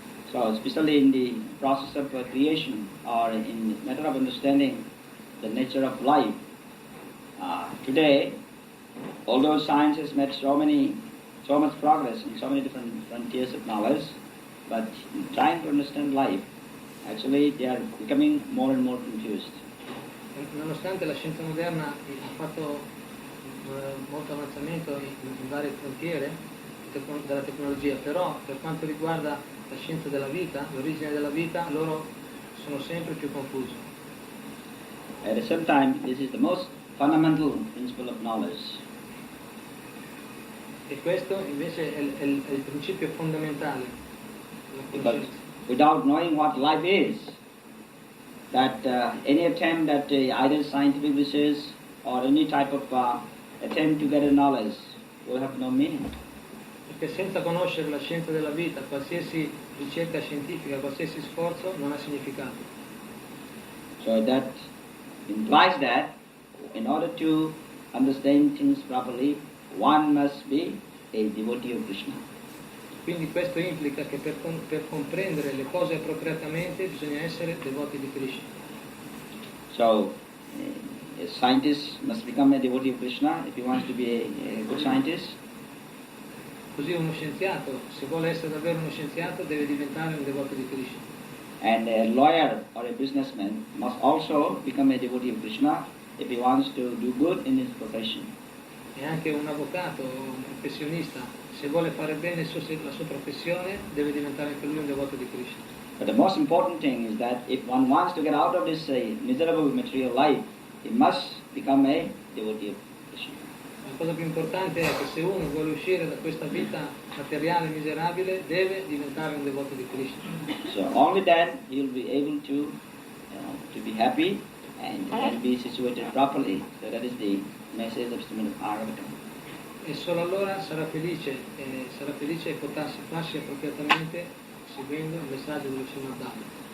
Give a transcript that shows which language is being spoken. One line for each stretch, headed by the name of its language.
English: So, especially in the process of creation or in the matter of understanding the nature of life, today, although science has made so much progress in so many different frontiers of knowledge, but in trying to understand life, Actually, they are becoming more and more confused.
Italian: Nonostante la scienza moderna ha fatto molto avanzamento in varie frontiere della tecnologia, però per quanto riguarda la scienza della vita, l'origine della vita, loro sono sempre più confusi.
English: At the same time, this is the most fundamental principle of knowledge.
Italian: E questo invece è il principio fondamentale della
English: Because
Italian: conoscenza.
English: without knowing what life is, that any attempt at either scientific research or any type of attempt to get a knowledge will have no meaning.
Italian: Perché senza conoscere la scienza della vita, qualsiasi ricerca scientifica, qualsiasi sforzo non ha significato.
English: So that implies that in order to understand things properly, one must be a devotee of Krishna.
Italian: Quindi questo implica che per comprendere le cose appropriatamente bisogna essere devoti di Krishna.
English: So a scientist must become a devotee of Krishna if he wants to be a good scientist.
Italian: Così uno scienziato, se vuole essere davvero uno scienziato, deve diventare un devoto di Krishna.
English: And a lawyer or a businessman must also become a devotee of Krishna if he wants to do good in his profession.
Italian: E anche un avvocato, un professionista, se vuole fare bene la sua professione, deve diventare anche lui un devoto di Krishna.
English: But the most important thing is that if one wants to get out of this miserable material life, he must become a devotee of Krishna.
Italian: La cosa più importante è che se uno vuole uscire da questa vita materiale miserabile, deve diventare un devoto di Krishna.
English: So only then he will be able to be happy and be situated properly. So that is the message of Srimad Bhagavatam.
Italian: E solo allora sarà felice e potrà farsi appropriatamente seguendo il messaggio dello Srimad Dalle.